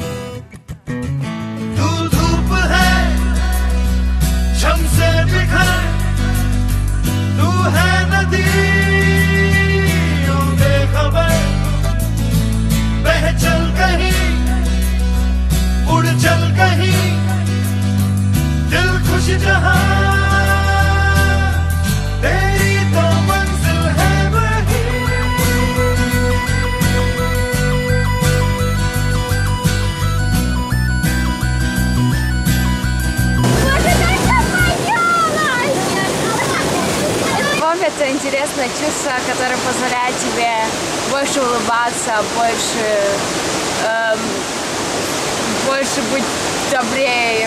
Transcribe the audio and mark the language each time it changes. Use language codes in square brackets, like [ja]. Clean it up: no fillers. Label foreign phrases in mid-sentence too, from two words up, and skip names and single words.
[hi] तू धूप है झम से बिखर, तू है नदी ओ बेखबर, बह चल कहीं उड़ चल कहीं, दिल खुश जहां, तेरी तो मंजिल है वही। [ru] Любовь — это интересное чувство, которое позволяет тебе больше улыбаться, больше больше быть добрее.